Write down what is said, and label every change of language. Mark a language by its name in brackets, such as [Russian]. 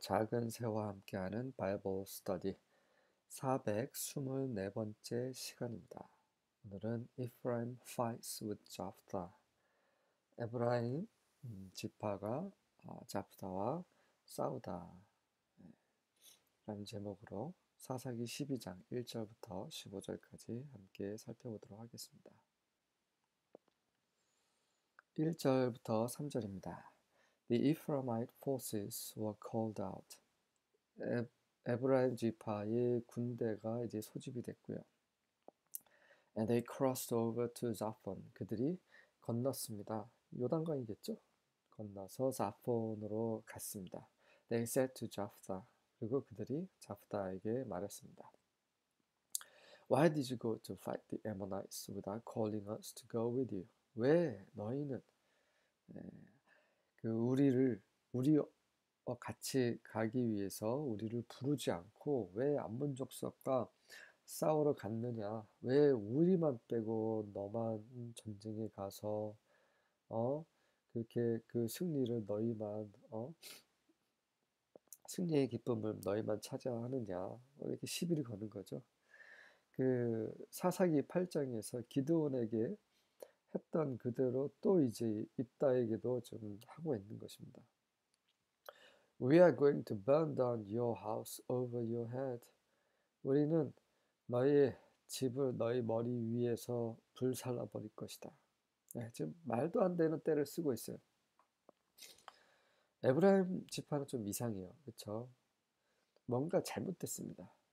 [Korean] 작은 새와 함께하는 바이블 스터디 424번째 시간입니다. 오늘은 [English] Ephraim fights with Jephthah. [Korean] 에브라임 지파가 잡다와 싸우다 라는 제목으로 사사기 12장 1절부터 15절까지 함께 살펴보도록 하겠습니다. 1절부터 3절입니다. [English] The Ephraimite forces were called out. [Korean] 에브라임 지파의 군대가 이제 소집이 됐고요. [English] And they crossed over to Zaphon. [Korean] 그들이 건넜습니다. 요단강이겠죠? 건너서 자폰으로 갔습니다. [English] They said to Jephthah. [Korean] 그리고 그들이 자프다에게 말했습니다. [English] Why did you go to fight the Ammonites without calling us to go with you? [Korean] 왜 너희는 우리와 같이 가기 위해서 우리를 부르지 않고 왜 암몬 족속과 싸우러 갔느냐? 왜 우리만 빼고 너만 전쟁에 가서 그렇게 그 승리를 너희만 승리의 기쁨을 너희만 차지하느냐? 이렇게 시비를 거는 거죠. 그 사사기 8장에서 기드온에게 했던 그대로 또 이제 입다에게도 좀 하고 있는 것입니다. [English] We are going to burn down your house over your head. [Korean] 우리는 너희 집을 너희 머리 위에서 불살라 버릴 것이다. 네, 지금 말도 안 되는 때를 쓰고 있어요. 에브라임 지파는 좀 이상해요. 그렇죠? 뭔가 잘못됐습니다.